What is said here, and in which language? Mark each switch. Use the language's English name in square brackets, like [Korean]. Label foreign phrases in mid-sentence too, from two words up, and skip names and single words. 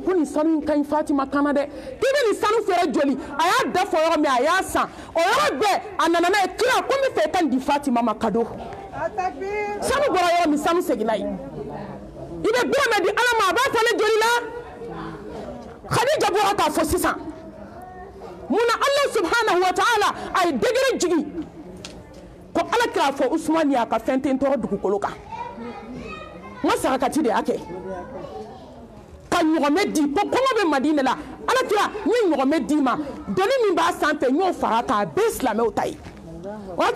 [Bambara] ko nin sanu in ka ɲi Fatima kana dɛ k'i bɛ nin sanu feere joli a y'a da fɔ yɔrɔ min a y'a san o yɔrɔ bɛɛ a nana n'a ye kira ko n bɛ fɛ i ka nin di Fatima ma cadeau sanu bɔra yɔrɔ min sanu seginna yen i bɛ dɔrɔmɛ di Ala ma a b'a falen joli la Khadija bɔra k'a fɔ sisan munna [Arabic] الله سبحانه وتعالى [Bambara] a ye degré jigi ko Ala kira fɔ Usmane y'a ka fɛn tɛ n tɔɔrɔ dugukolo kan n ka sarakati de y'a kɛ ka ɲɔgɔmɛ di ko kɔngɔ bɛ Madina la Ala kira n ye ɲɔgɔmɛ d'i ma doni min b'a sanfɛ n y'o fara k'a bɛɛ silamɛw ta ye o y'a